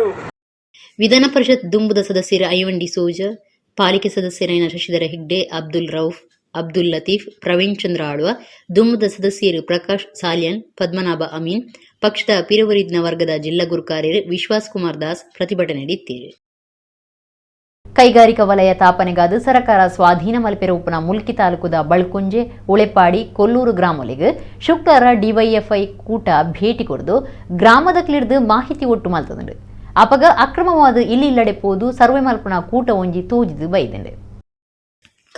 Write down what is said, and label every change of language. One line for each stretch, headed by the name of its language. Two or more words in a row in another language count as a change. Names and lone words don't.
Tulu: ವಿಧಾನ ಪರಿಷತ್ ದುಂಬುದ ಸದಸ್ಯರ ಐವನ್ ಡಿಸೋಜ, ಪಾಲಿಕೆ ಸದಸ್ಯರಾದ ಶಶಿಧರ ಹೆಗ್ಡೆ, ಅಬ್ದುಲ್ ರೌಫ್, ಅಬ್ದುಲ್ ಲತೀಫ್, ಪ್ರವೀಣ್ ಚಂದ್ರ ಆಳ್ವ, ದುಂಬುದ ಸದಸ್ಯರು ಪ್ರಕಾಶ್ ಸಾಲ್ಯನ್, ಪದ್ಮನಾಭ ಅಮೀನ್, ಪಕ್ಷದ ಪಿರವರಿದ್ನ ವರ್ಗದ ಜಿಲ್ಲಾ ಗುರುಕಾರ್ಯರು ವಿಶ್ವಾಸ್ ಕುಮಾರ್ ದಾಸ್ ಪ್ರತಿಭಟನೆ ನಡೆಸಿದರು. ಕೈಗಾರಿಕಾ ವಲಯ ತಾಪನೆಗಾದ ಸರ್ಕಾರ ಸ್ವಾಧೀನ ಮಲ್ಪೆರ ಉಪನ ಮುಲ್ಕಿ ತಾಲೂಕುದ ಬಳ್ಕುಂಜೆ, ಉಳೆಪಾಡಿ, ಕೊಲ್ಲೂರು ಗ್ರಾಮಗಳಿಗೆ ಶುಕ್ರವಾರ DYFI ಕೂಟ ಭೇಟಿ ಕೊಡದು ಗ್ರಾಮದ ಕ್ಲಿಡ್ದು ಮಾಹಿತಿ ಒಟ್ಟು ಮಲ್ತದಂಡು. ಅಪಗ ಅಕ್ರಮವಾದ ಇಲ್ಲಿ ಇಲ್ಲಡೆ ಪೋದು ಸರ್ವೆ ಮಲ್ಪನ ಕೂಟ ಒಂಜಿ ತೋಜಿದು ಬೈದಂಡೆ.